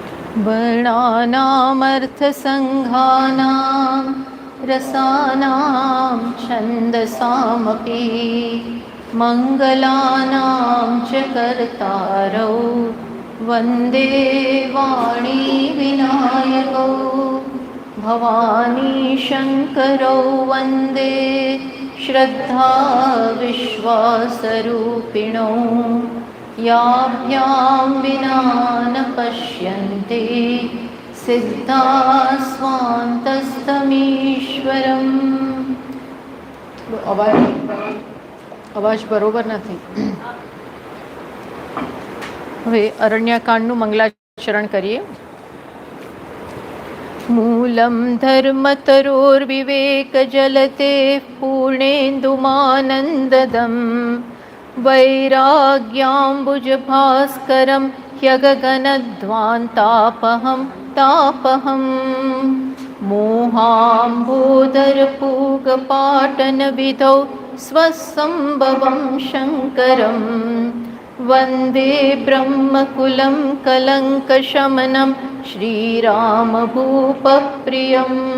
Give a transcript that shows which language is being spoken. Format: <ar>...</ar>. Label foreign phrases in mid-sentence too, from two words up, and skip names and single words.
<sa>वर्णानामर्थसङ्घानां रसानां छन्दसामपि मङ्गलानां च कर्तारौ वन्दे वाणी विनायकौ भवानी शङ्करौ वन्दे श्रद्धा विश्वासरूपिणौ याभ्यां विना न पश्यन्ते सिद्धा स्वान्तस्तमीश्वरम्।</sa> <gu>અવાજ બરોબર નથી. હવે અરણ્યકાંડનું મંગલાચરણ કરીએ.</gu> <sa>मूलं धर्मतरोर्विवेकजलधेः पूर्णेन्दुमानन्ददं वैराग्याम्बुजभास्करं ह्यगगनध्वान्तापहं तापहं मोहाम्बोदरपूगपाटनविधौ स्वसम्भवं शङ्करं वन्दे ब्रह्मकुलं कलङ्कशमनं श्रीरामभूपप्रियं</sa>